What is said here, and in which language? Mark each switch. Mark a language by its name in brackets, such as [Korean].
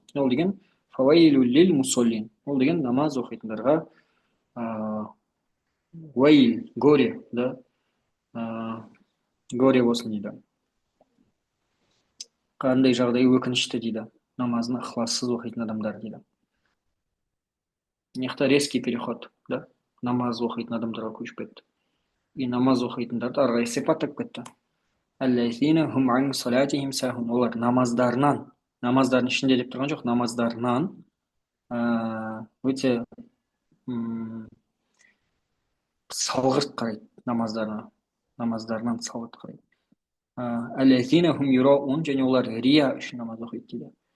[Kazakh] Ол деген [Arabic] фавайлу лил мусоллин. [Kazakh] Ол деген намаз оқитындарға вайл, [Russian] горе, да, горе [Kazakh] болсын дейді. Қандай жағдай өкінішті дейді. Намазын ықылассыз оқитын адамдар дейді. [Russian] Нехта резкий переход, да, [Kazakh] намаз оқитын адамдарға көшіп кетті. И намаз оқитындарды ары қарай сипаттап кетті. [Arabic] Аллазина хум ан салатихим сахун. [Kazakh] Олар намаздарын ішінде деп тұрған жоқ, намаздарынан өте салғырт қарайды, намаздарынан салғырт қарайды. [Arabic] Аллазина хум юраун, [Kazakh] және олар рия үшін намаз оқиды дейді.